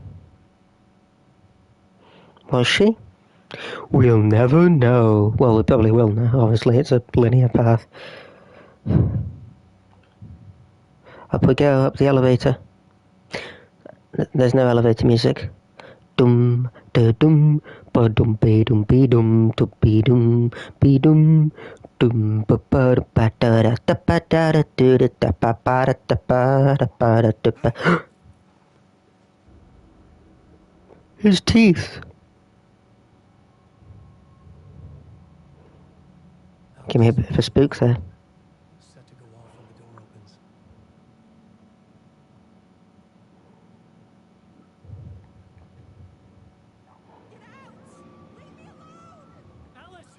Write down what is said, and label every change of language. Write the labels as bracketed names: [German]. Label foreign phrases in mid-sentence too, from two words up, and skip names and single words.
[English] Was she? We'll never know. Well, we probably will know. Obviously, it's a linear path. Up we go, up the elevator. There's no elevator music. Dum da dum ba dum be dum be dum to be dum be dum dum ba ba da da da da ba da da do da da ba ba da da ba da ba da da ba. His teeth. Give me a bit of a spook there. Set to go off when the door opens. Alice!